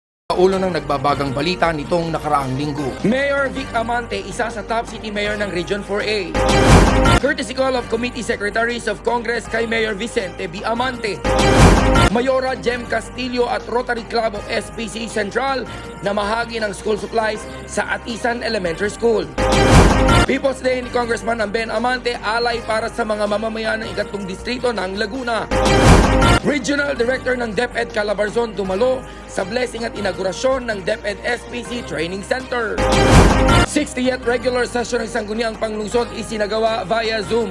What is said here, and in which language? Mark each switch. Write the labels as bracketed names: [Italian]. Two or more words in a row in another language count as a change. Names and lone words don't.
[Filipino] Ulo ng nagbabagang balita nitong nakaraang linggo. Mayor Vic Amante, isa sa [English] top city mayor [Filipino] ng Region 4A. [English] Courtesy call of Committee Secretaries of Congress kay Mayor Vicente B. Amante. [Filipino] Mayora Jem Castillo at Rotary Club of SPC Central na mahagi ng school supplies sa Atisan Elementary School. People's Day ni Congressman Ben Amante, alay para sa mga mamamayan ng ikatlong distrito ng Laguna. Regional Director ng DepEd Calabarzon dumalo sa blessing at inaugurasyon ng DepEd SPC Training Center. 60th [English] regular session [Filipino] ng Sangguniang Panglungsod isinagawa via Zoom.